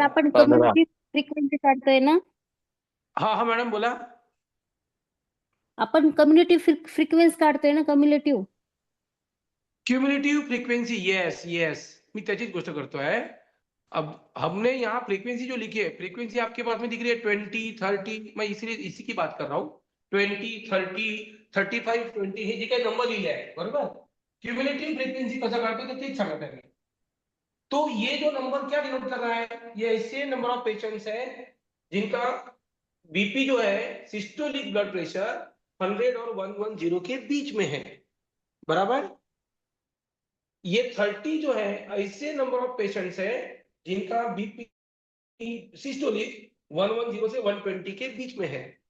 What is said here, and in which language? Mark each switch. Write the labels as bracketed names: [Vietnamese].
[Marathi] आपण community frequency काढतोय ना, हाँ हाँ मॅडम बोला. आपण कम्युनिटी फ्रिक्वेन्सी काढतोय ना, कम्युलेटिव्ह. क्युमुलेटिव्ह फ्रीक्वेंसी, यस यस, मी त्याचीच गोष्ट करतोय. [Hindi] अब हमने यहाँ फ्रीक्वेंसी जो लिखी है, फ्रीक्वेंसी आपके पास में दिख रही है 20, 30. मैं इसलिए इसी की बात कर रहा हूँ. [Marathi] 20, 30, 35, 20 हे जे काही नंबर लिहिले आहे बरोबर. क्युमुलेटिव्ह फ्रीक्वेंसी कसं काढतो तर तेच सांगत आहे. [Hindi] तो ये जो नंबर क्या डिनोट कर रहा है, ये ऐसे नंबर ऑफ पेशेंट्स है जिनका बीपी जो है सिस्टोलिक ब्लड प्रेशर 100 और 110 के बीच में है बराबर. ये 30 जो है ऐसे नंबर ऑफ पेशेंट्स है जिनका बीपी सिस्टोलिक 110 से 120 के बीच में है.